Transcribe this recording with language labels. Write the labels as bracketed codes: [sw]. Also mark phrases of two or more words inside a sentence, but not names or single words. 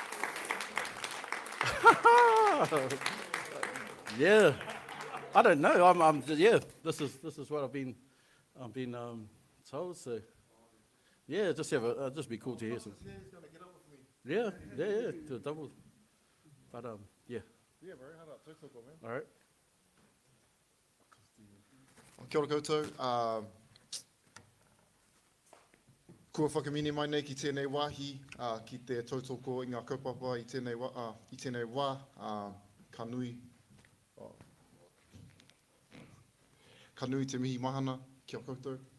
[en] I don't know. This is what I've been told. So, just be cool to hear some. He's gonna get up with me. Do a double. But Yeah, bro. How about tōtoko, man? all right. [mi] Kia ora koutou. Kua whakamine mai nei ki tēnei wāhi, ki te tautoko i ngā kaupapa i tēnei wā, ka nui te mihi mahana kia koutou.